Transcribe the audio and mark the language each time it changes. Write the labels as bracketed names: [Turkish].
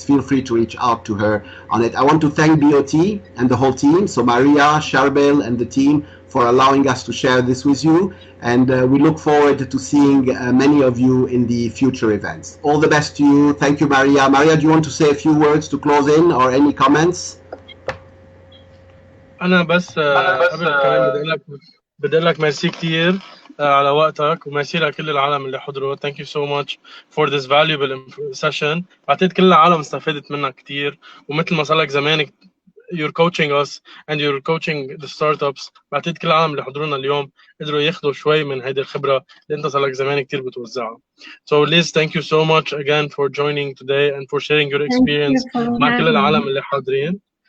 [English] Feel free to reach out to her on it. I want to thank BOT and the whole team, so Maria, Charbel, and the team, for allowing us to share this with you. And we look forward to seeing many of you in the future events. All the best to you. Thank you, Maria. Maria, do you want to say a few words to close in, or any comments? [Arabic] أنا بس قبل كمان بدي أقول لك بدي اقول لك ميرسي كثير على وقتك، وميرسي لكل العالم اللي حضروا. [English] Thank you so much for this valuable session. [Arabic] بعتقد كل العالم استفادت منك كثير، ومثل ما صار لك زمان [English] you're coaching us and you're coaching the startups. [Arabic] بعتقد كل العالم اللي حضرونا اليوم قدروا ياخذوا شوي من هيدي الخبره اللي انت صار لك زمان كثير بتوزعها. [English] So Liz, thank you so much again for joining today and for sharing your experience [Arabic] مع كل العالم اللي حاضرين.